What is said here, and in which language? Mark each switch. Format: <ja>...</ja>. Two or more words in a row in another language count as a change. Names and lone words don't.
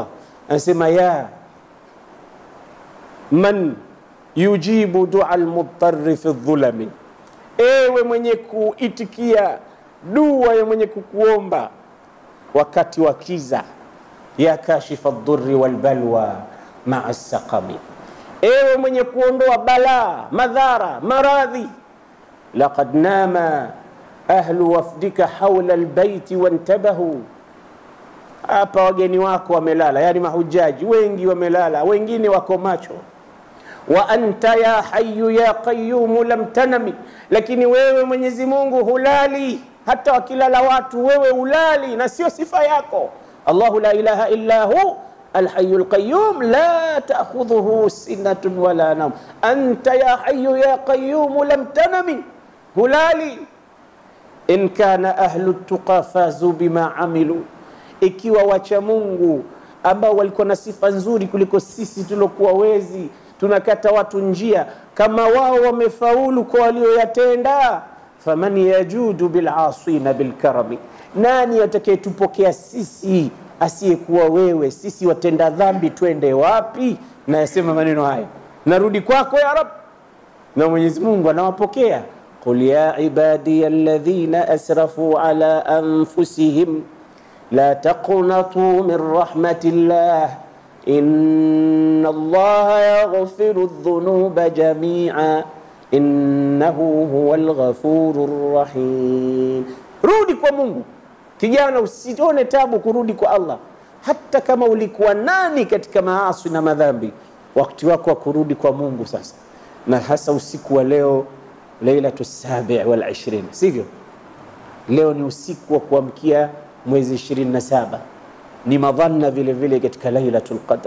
<sw>Anasema</sw> <ar>يا من يجيب دعا المضطر في الظلم,</ar> <sw>ewe mwenye kuitikia dua ya mwenye kukuomba wakati wa kiza,</sw> <ar>يا كاشف الضر والبلوى مع السقم,</ar> <sw>ewe mwenye kuondoa balaa, madhara, maradhi.</sw> <ar>لقد نام أهل وفدك حول البيت وانتبهوا.</ar> <sw>Hapa wageni wako wamelala, yani mahujaji wengi wamelala, wengine wako macho.</sw> <ar>وأنت يا حي يا قيوم لم تنم,</ar> <sw>lakini wewe Mwenyezi Mungu hulali, hata wakilala watu wewe hulali, na sio sifa yako.</sw> <ar>الله لا إله إلا هو الحي القيوم لا تأخذه سنة ولا نوم. أنت يا حي يا قيوم لم تنم, hulali. إن كان أهل التقى فازوا بما عملوا,</ar> <sw>ikiwa wacha Mungu ambao walikuwa na sifa nzuri kuliko sisi tulokuwa wezi tunakata watu njia, kama wao wamefaulu kwa walioyatenda,</sw> <ar>فمن يجود بالعاصين بالكرم,</ar> <sw>nani atakayetupokea sisi asiyekuwa wewe? Sisi watenda dhambi twende wapi? Na yasema maneno haya, narudi kwako</sw> <ar>يا رب,</ar> <sw>na Mwenyezi Mungu anawapokea.</sw> <ar>قل يا عبادي الذين أسرفوا على أنفسهم لا تقنطوا من رحمة الله إن الله يغفر الذنوب جميعا إنه هو الغفور الرحيم.</ar> <sw>Rudi kwa Mungu kijana, usione tabu kurudi kwa Allah. Hata kama ulikuwa nani katika maasi na madhambi, wakati wako wa kurudi kwa Mungu sasa. Na hasa usiku wa leo, Lailatu 27, sivyo? Leo ni usiku wa kuamkia mwezi 27, ni madhanna vile vile katika Lailatul Qadr.</sw>